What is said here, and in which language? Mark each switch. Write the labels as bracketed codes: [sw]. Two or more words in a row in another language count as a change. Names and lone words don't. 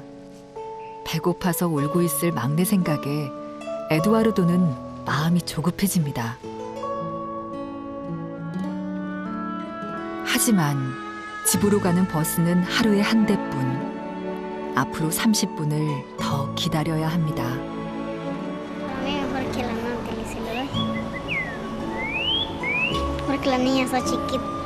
[ko] 배고파서 울고 있을 막내 생각에 에두아르도는 마음이 조급해집니다. 하지만 집으로 가는 버스는 하루에 한 대뿐. 앞으로 30분을 더 기다려야 합니다. [es] Para mí mejor que la noche le se lo doy. Porque la niña está chiquita.